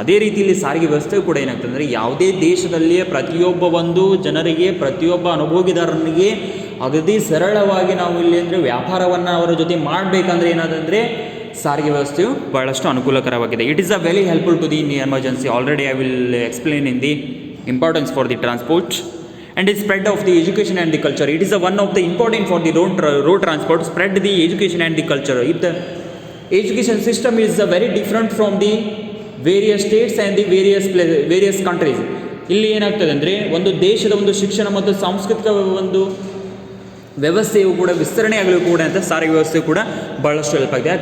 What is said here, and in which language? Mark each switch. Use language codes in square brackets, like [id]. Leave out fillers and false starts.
[kn] ಅದೇ ರೀತಿಯಲ್ಲಿ ಸಾರಿಗೆ ವ್ಯವಸ್ಥೆ ಕೂಡ ಏನಾಗ್ತದೆ ಅಂದರೆ ಯಾವುದೇ ದೇಶದಲ್ಲಿಯೇ ಪ್ರತಿಯೊಬ್ಬ ಒಂದು ಜನರಿಗೆ, ಪ್ರತಿಯೊಬ್ಬ ಅನುಭೋಗಿದಾರನಿಗೆ ಅಗದಿ ಸರಳವಾಗಿ ನಾವು ಇಲ್ಲಿ ಅಂದರೆ ವ್ಯಾಪಾರವನ್ನು ಅವರ ಜೊತೆ ಮಾಡಬೇಕಂದ್ರೆ ಏನಾದಂದರೆ ಸಾರಿಗೆ ವ್ಯವಸ್ಥೆಯು ಬಹಳಷ್ಟು ಅನುಕೂಲಕರವಾಗಿದೆ. [en] It is a very helpful to the emergency. Already I will explain in the importance for the transport and the spread of the education and the culture. It is one of the important for the road transport, spread the education and the culture. If the education system is very different from the various states and the various countries, [kn] ಇಲ್ಲಿ ಏನಾಗ್ತದೆ ಅಂದರೆ ಒಂದು ದೇಶದ ಒಂದು ಶಿಕ್ಷಣ ಮತ್ತು ಸಾಂಸ್ಕೃತಿಕ ಒಂದು ವ್ಯವಸ್ಥೆಯು ಕೂಡ ವಿಸ್ತರಣೆ ಆಗಲು ಕೂಡ ಅಂತ ಸಾರಿಗೆ ವ್ಯವಸ್ಥೆ ಕೂಡ ಭಾಳಷ್ಟು ಹೆಲ್ಪ್ ಆಗಿದೆ.